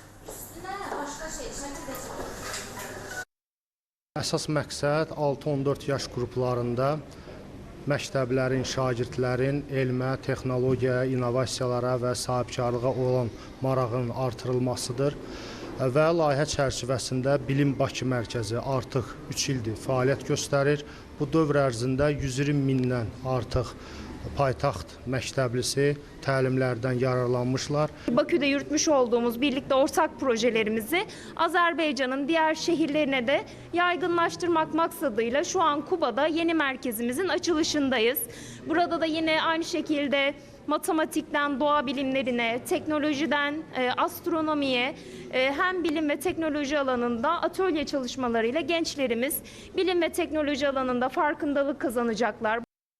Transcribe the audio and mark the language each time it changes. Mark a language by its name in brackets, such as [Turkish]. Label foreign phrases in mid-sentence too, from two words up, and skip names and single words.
[Azerbaijani] Əsas məqsəd 6-14 yaş qruplarında məktəblərin, şagirdlərin elmə, texnologiyaya, innovasiyalara və sahibkarlığa olan marağının artırılmasıdır. Və layihə çərçivəsində Bilim Bakı mərkəzi artıq 3 ildir fəaliyyət göstərir. Bu dövr ərzində 120 mindən artıq paytaxt məktəblisi təlimlərdən yararlanmışlar. [Turkish] Bakü'de yürütmüş olduğumuz birlikte ortak projelerimizi Azerbaycan'ın diğer şehirlerine de yaygınlaştırmak maksadıyla şu an Kuba'da yeni merkezimizin açılışındayız. Burada da yine aynı şekilde matematikten doğa bilimlerine, teknolojiden astronomiye hem bilim ve teknoloji alanında atölye çalışmalarıyla gençlerimiz bilim ve teknoloji alanında farkındalık kazanacaklar.